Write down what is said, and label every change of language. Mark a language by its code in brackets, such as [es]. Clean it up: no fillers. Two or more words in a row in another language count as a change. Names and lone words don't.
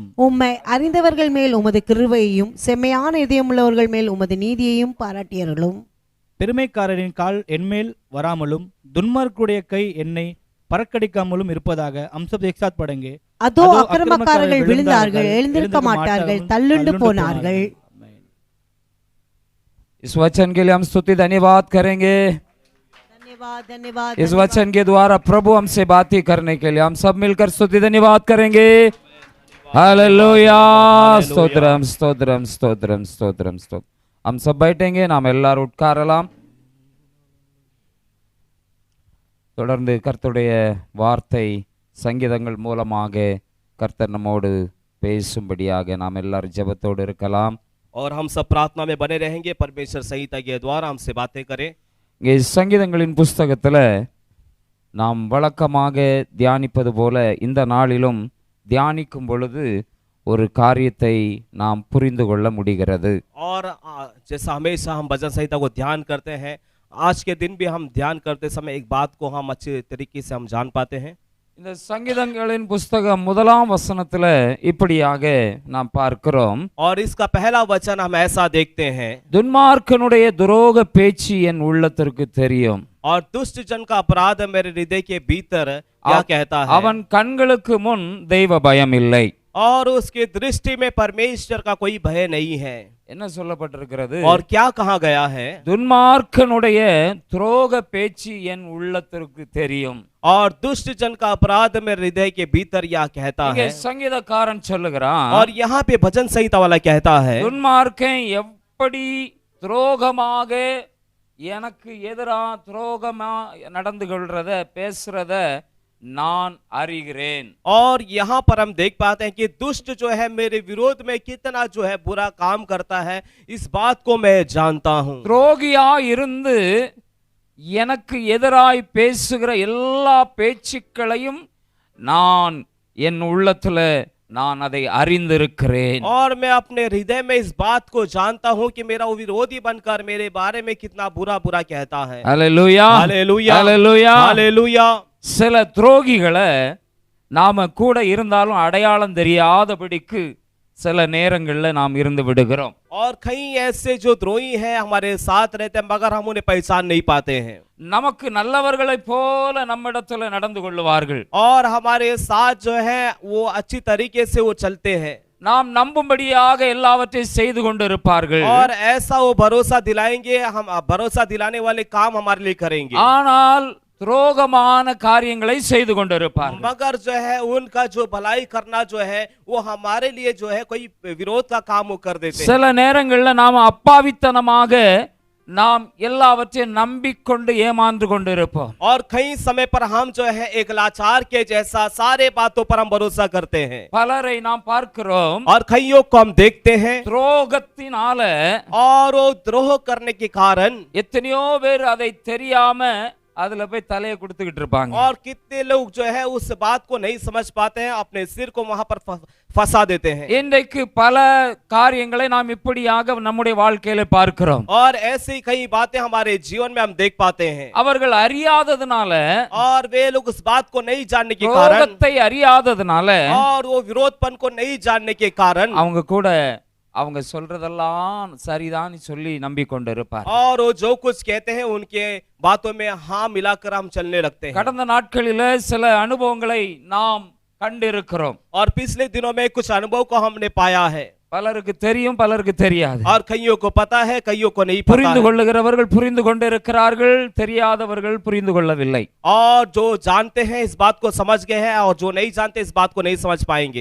[ta] உம்மை அறிந்தவர்கள் மேல் உமது கிருபையையும் செம்மையான இதயமுள்ளவர்கள் மேல் உமது நீதியையும் பாராட்டியர்களும். பெருமைக்காரரின் கால் என்மேல் வராமலும் துன்மார்க்குடைய கை என்னை பறக்கடிக்காமலும் இருப்பதாக. அம்சப் எக்ஸாத் படங்கே. அதோ அக்கிரமக்காரர்கள் விழுந்தார்கள், எழுந்திருக்க மாட்டார்கள், தள்ளுண்டு போனார்கள். [hi] इस वचन के लिए हम स्तुति धन्यवाद करेंगे. धन्यवाद इस वचन के द्वारा प्रभु हमसे बातें करने के लिए हम सब मिलकर स्तुति धन्यवाद करेंगे. हालेलुया. स्तोत्रम स्तोत्रम स्तोत्रम स्तोत्रम स्तोत्रम. हम सब बैठेंगे. [ta] நாம் எல்லாரும் உட்காரலாம். தொடர்ந்து கர்த்தருடைய வார்த்தை சங்கீதங்கள் மூலமாக கர்த்தர் நம்மோடு பேசும்படியாக நாம் எல்லாரும் ஜெபத்தோடு இருக்கலாம். [hi] और हम सब प्रार्थना में बने रहेंगे, परमेश्वर संहिता के द्वारा हमसे बातें करें. [ta] இங்கே சங்கீதங்களின் புஸ்தகத்தில் நாம் வழக்கமாக தியானிப்பது போல இந்த நாளிலும் தியானிக்கும் பொழுது ஒரு காரியத்தை நாம் புரிந்து கொள்ள முடிகிறது. [hi] और जैसा हमेशा हम भजन संहिता को ध्यान करते हैं, आज के दिन भी हम ध्यान करते समय एक बात को हम अच्छे तरीके से हम जान पाते हैं. [ta] இந்த சங்கீதங்களின் புஸ்தகம் 1ஆம் வசனத்தில் இப்படியாக நாம் பார்க்கிறோம். [hi] और इसका पहला वचन हम ऐसा देखते हैं, [ta] துன்மார்க்கனுடைய துரோக பேச்சு என் உள்ளத்திற்கு தெரியும். [hi] और दुष्ट जन का अपराध मेरे हृदय के भीतर क्या कहता है, [ta] அவன் கண்களுக்கு முன் தெய்வ பயம் இல்லை. [hi] और उसकी दृष्टि में परमेश्वर का कोई भय नहीं है. [ta] என்ன சொல்லப்பட்டிருக்கிறது? [hi] और क्या कहा गया है, [ta] துன்மார்க்கனுடைய துரோக பேச்சு என் உள்ளத்திற்கு தெரியும். [hi] और दुष्ट जन का अपराध मेरे हृदय के भीतर यह कहता [ta] இங்கே [hi] है. [ta] சங்கீதக்காரன் சொல்லுகிறான், [hi] और यहाँ पे भजन संहिता वाला कहता है, [ta] துன்மார்க்கன் எப்படி துரோகமாக எனக்கு எதிரா துரோகமா நடந்து கொள்றத பேசுறத நான் அறிகிறேன். [hi] और यहाँ पर हम देख पाते हैं कि दुष्ट जो है मेरे विरोध में कितना जो है बुरा काम करता है, इस बात को मैं जानता हूँ. [ta] துரோகியா இருந்து எனக்கு எதிராய் பேசுகிற எல்லா பேச்சுக்களையும் நான் என் உள்ளத்துல நான் அதை அறிந்திருக்கிறேன். [hi] और मैं अपने हृदय में इस बात को जानता हूँ कि मेरा विरोधी बनकर मेरे बारे में कितना बुरा बुरा कहता है. [ta] ஹல்லேலூயா, [hi] हालेलुया, [ta] ஹல்லேலூயா. [hi] हालेलुया. [ta] சில துரோகிகளை நாம கூட இருந்தாலும் அடையாளம் தெரியாதபடிக்கு சில நேரங்களில் நாம் இருந்து விடுகிறோம். [hi] और कई ऐसे जो द्रोही हैं हमारे साथ रहते हैं, मगर हम उन्हें पहचान नहीं पाते हैं. [ta] நமக்கு நல்லவர்களைப் போல நம்மிடத்துல நடந்து கொள்வார்கள். [hi] और हमारे साथ जो है वो अच्छी तरीके से वो चलते हैं. [ta] நாம் நம்பும்படியாக எல்லாவற்றையும் செய்து கொண்டிருப்பார்கள். [hi] और ऐसा वो भरोसा दिलाएंगे, हम भरोसा दिलाने वाले काम हमारे लिए करेंगे. [ta] ஆனால் துரோகமான காரியங்களை செய்து கொண்டிருப்பார்கள். [hi] मगर जो है उनका जो भलाई करना जो है वो हमारे लिए जो है कोई विरोध का काम वो कर देते हैं. [ta] சில நேரங்களில் நாம் அப்பாவித்தனமாக நாம் எல்லாவற்றையும் நம்பிக்கொண்டு ஏமாந்து கொண்டிருப்போம். [hi] और कई समय पर हम जो है एक लाचार के जैसा सारे बातों पर हम भरोसा करते हैं. [ta] பலரை நாம் பார்க்கிறோம், [hi] और कईयों को हम देखते हैं, [ta] துரோகத்தினால [hi] और वो द्रोह करने के कारण [ta] எத்தனையோ பேர் அதை தெரியாம அதுல போய் தலையை கொடுத்துக்கிட்டு இருப்பாங்க. [hi] और कितने लोग जो है उस बात को नहीं समझ पाते हैं, अपने सिर को वहां पर फंसा देते हैं. [ta] இன்றைக்கு பல காரியங்களை நாம் இப்படியாக நம்முடைய வாழ்க்கையில பார்க்கிறோம். [hi] और ऐसी कई बातें हमारे जीवन में हम देख पाते हैं. [ta] அவர்கள் அறியாததுனால, [hi] और वे लोग उस बात को नहीं जानने के कारण, [ta] துரோகத்தை அறியாததுனால [hi] और वो विरोधपन को नहीं जानने के कारण [ta] அவங்க கூட அவங்க சொல்றதெல்லாம் சரிதான் சொல்லி நம்பிக்கொண்டு இருப்பார். [hi] और वो जो कुछ कहते हैं उनके बातों में हाँ मिलाकर हम चलने लगते हैं. [ta] கடந்த நாட்களில சில அனுபவங்களை நாம் கண்டிருக்கிறோம். [hi] और पिछले दिनों में कुछ अनुभव को हमने पाया है. [ta] பலருக்கு தெரியும், பலருக்கு தெரியாது. [hi] और कईयों को पता है, कईयों को नहीं पता [ta] புரிந்து [hi] है. [ta] கொள்ளுகிறவர்கள் புரிந்து கொண்டிருக்கிறார்கள், தெரியாதவர்கள் புரிந்து கொள்ளவில்லை. [hi] और जो जानते हैं इस बात को समझ गए हैं, और जो नहीं जानते इस बात को नहीं समझ पाएंगे.